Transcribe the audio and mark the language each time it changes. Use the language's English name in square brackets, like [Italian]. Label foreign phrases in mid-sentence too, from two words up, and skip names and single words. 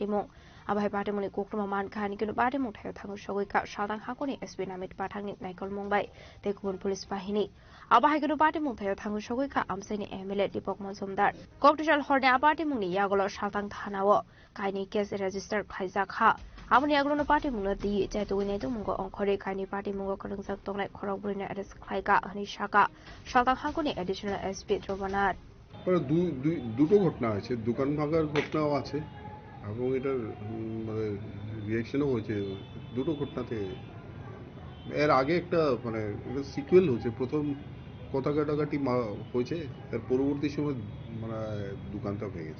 [Kok Borok] मुंग आबाहाय पार्टी मुंनि कोकटमा मानखानि किनो पार्टी मुंग थायो थांगो सगैका सादां हाखनि एसपि नामित पाठांनि नायकल मुंबाय तेकुबुन पुलिस बाहिनी आबाहायकिनो पार्टी मुंग थायो थांगो सगैका आमसेनि एमएलए दीपक मजुमदार ककटेशल हरनि पार्टी मुंनि यागल सादां थानाव काइनि [English] case register [Kok Borok] खाइजाखा आमनि यागलनो पार्टी मुंग दी जायतुगैनेतु मुंग अंखरि काइनि पार्टी मुंग करंजाक तंगनाय खरगबुरिनो अरेस्ट खलाइका हनि शाखा सादां हाखनि [English] additional SP [Kok Borok] ध्रुवनाथ [Bangla] দুটো ঘটনা হয়েছে, দোকান ভাঙার ঘটনাও আছে এবং এটার মানে রিয়াকশনও হয়েছে দুটো ঘটনাতে। এর আগে একটা মানে এটা সিকুয়েল হয়েছে, প্রথম কথা কাটাকাটি হয়েছে, এর পরবর্তী সময় মানে দোকানটা ভেঙেছে।